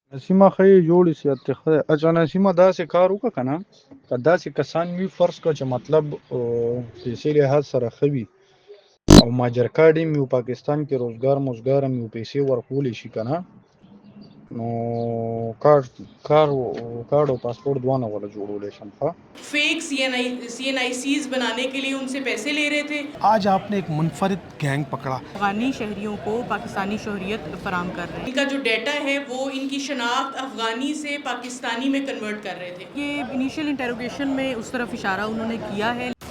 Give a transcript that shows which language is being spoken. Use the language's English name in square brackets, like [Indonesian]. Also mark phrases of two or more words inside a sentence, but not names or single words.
[Pashto] نسیمه ښه یې جوړې صحت دې ښه دی. اچھا نسیمه داسې کار وکړه که نه، که داسې کسان وي فرض کړه چې مطلب پیسې لحاظ سره ښه وي او ماجر کارډ یې وي، پاکستان کې روزګار موزګار هم وي، پیسې ورکولی شي که نه، نو کارډ او پاسپورٹ دواړه ولا جوړولی شم. ښه [English] fake CNICs [Urdu] بنانے کے لیے ان سے پیسے لے رہے تھے. آج آپ نے ایک منفرد گینگ پکڑا. افغانی شہریوں کو پاکستانی شہریت فراہم کر رہے ہیں. ان کا جو ڈیٹا ہے وہ ان کی شناخت افغانی سے پاکستانی میں کنورٹ کر رہے تھے. یہ [English] initial interrogation [Urdu] میں اس طرف اشارہ انہوں نے کیا ہے.